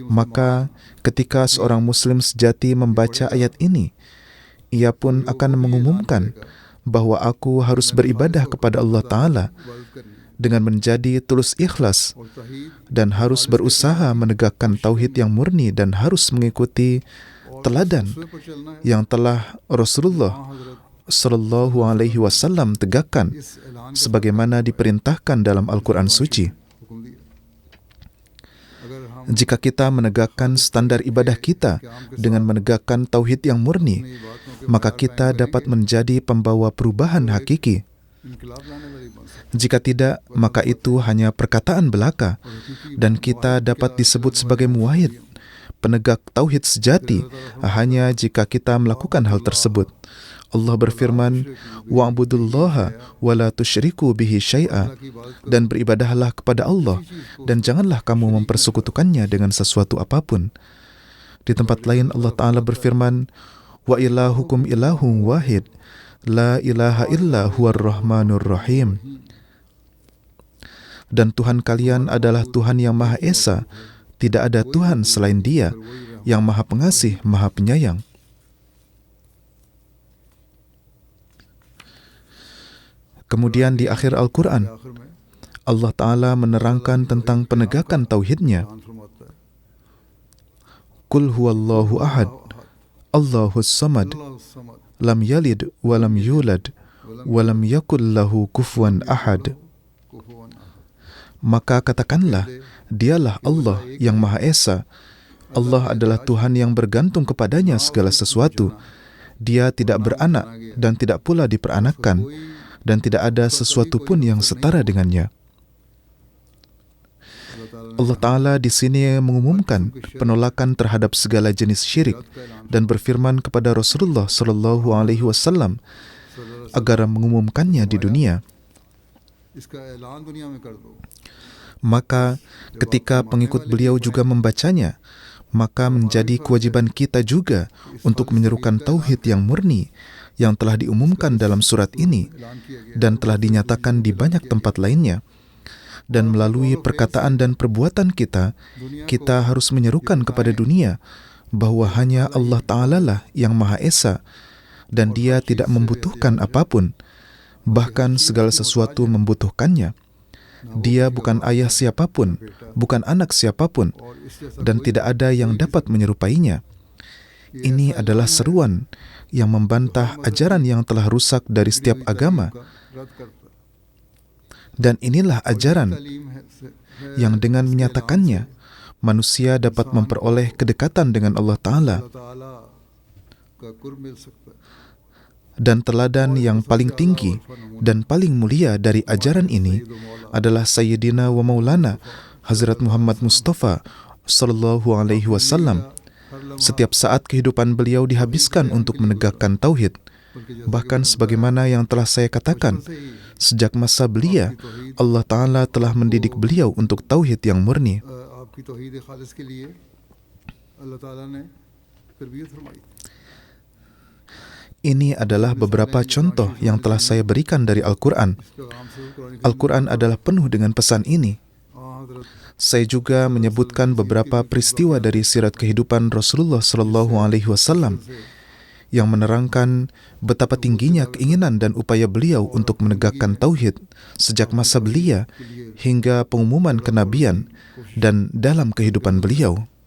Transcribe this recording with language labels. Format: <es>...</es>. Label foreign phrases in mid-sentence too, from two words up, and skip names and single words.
<id>Maka ketika seorang muslim sejati membaca ayat ini, ia pun akan mengumumkan bahwa aku harus beribadah kepada</id> <ar>الله تعالى</ar> <ur>عبادت کرنی</ur> <id>dengan menjadi tulus ikhlas</id> <ur>اور توحید</ur> <id>dan harus berusaha menegakkan tauhid yang murni dan harus mengikuti teladan</id> <ur>سورہ پر چلنا ہے</ur> <id>yang telah Rasulullah</id> <ur>हजरत</ur> <ar>صلى الله عليه وسلم</ar> <id>tegakkan</id> <ur>اس اعلان کے</ur> <id>sebagaimana diperintahkan dalam Al-Quran Suci.</id> <ur>حکم دیا اگر ہم</ur> <id>Jika kita menegakkan standar ibadah kita dengan menegakkan tauhid yang murni,</id> <ur>اپنی باتوں کے</ur> <id>maka kita dapat menjadi pembawa perubahan hakiki.</id> <ur>انقلاب لانے والی بن سکتے</ur> <id>Jika tidak, maka itu hanya perkataan belaka</id> <ur>اور حقیقی</ur> <id>dan kita dapat disebut sebagai muwahhid, penegak tauhid sejati, hanya jika kita melakukan hal tersebut. Allah berfirman,</id> <ar>واعبدوا الله ولا تشركوا به شيئا,</ar> <ur>کی عبادت</ur> <id>dan beribadahlah kepada Allah dan janganlah kamu mempersekutukannya dengan sesuatu apapun. Di tempat lain</id> <ar>الله تعالى</ar> <id>berfirman,</id> <ar>وإلهكم إله واحد لا إله إلا هو الرحمن الرحيم.</ar> <id>Dan Tuhan kalian adalah Tuhan yang Maha Esa, tidak ada Tuhan selain Dia yang Maha Pengasih, Maha Penyayang. Kemudian di akhir Al-Quran,</id> <ur>آخر میں</ur> <ar>الله تعالى</ar> <id>menerangkan tentang penegakan tauhidnya.</id> <ur>قرآن فرماتا ہے</ur> <ar>قل هو الله أحد الله الصمد, الله صمد لم يلد ولم يولد ولم يكن له كفوا أحد. كفوا أحد</ar> <id>Maka katakanlah, dialah Allah yang Maha Esa. Allah adalah Tuhan yang bergantung kepadanya segala sesuatu. Dia tidak beranak dan tidak pula diperanakkan, dan tidak ada sesuatu pun yang setara dengannya.</id> <ar>الله تعالى</ar> <id>di sini mengumumkan penolakan terhadap segala jenis syirik dan berfirman kepada Rasulullah</id> <ar>صلى الله عليه وسلم</ar> <id>agar mengumumkannya di dunia.</id> <ur>اس کا اعلان دنیا میں کر دو</ur> <id>Maka ketika pengikut beliau juga membacanya, maka menjadi kewajiban kita juga untuk menyerukan tauhid yang murni yang telah diumumkan dalam surat ini</id> <ur>اعلان کیا گیا</ur> <id>dan telah dinyatakan di banyak tempat lainnya. Dan melalui perkataan dan perbuatan kita, kita harus menyerukan kepada dunia bahwa hanya</id> <ar>الله تعالى</ar> <id>lah yang Maha Esa dan Dia tidak membutuhkan apapun, bahkan segala sesuatu membutuhkannya. Dia bukan ayah siapapun, bukan anak siapapun,</id> <ur>اور اس جیسا</ur> <id>dan tidak ada yang dapat menyerupainya. Ini adalah seruan yang membantah ajaran yang telah rusak dari setiap agama,</id> <ur>رد کرتا</ur> <id>dan inilah ajaran</id> <ur>تعلیم ہے</ur> <id>yang dengan menyatakannya manusia dapat memperoleh kedekatan dengan</id> <ar>الله تعالى.</ar> <ur>اللہ تعالیٰ کا قرب مل سکتا ہے</ur> <id>Dan teladan yang paling tinggi dan paling mulia dari ajaran ini adalah</id> <ar>سيدنا ومولانا</ar> <id>Hazrat Muhammad Mustafa</id> <ar>صلى الله عليه وسلم.</ar> <id>Setiap saat kehidupan beliau dihabiskan untuk menegakkan tauhid. Bahkan sebagaimana yang telah saya katakan, sejak masa belia,</id> <ar>الله تعالى</ar> <id>telah mendidik beliau untuk tauhid yang murni.</id> <ur>آپ کی توحید خالص کے لیے اللہ تعالیٰ نے تربیت فرمائی</ur> <id>Ini adalah beberapa contoh yang telah saya berikan dari Al-Quran.</id> <ur>اس پیغام سے قرآن</ur> <id>Al-Quran adalah penuh dengan pesan ini. saya juga menyebutkan beberapa peristiwa dari sirat kehidupan Rasulullah</id> <ar>صلى الله عليه وسلم</ar> <id>yang menerangkan betapa tingginya keinginan dan upaya beliau untuk menegakkan tauhid sejak masa belia hingga pengumuman kenabian dan dalam kehidupan beliau.</id>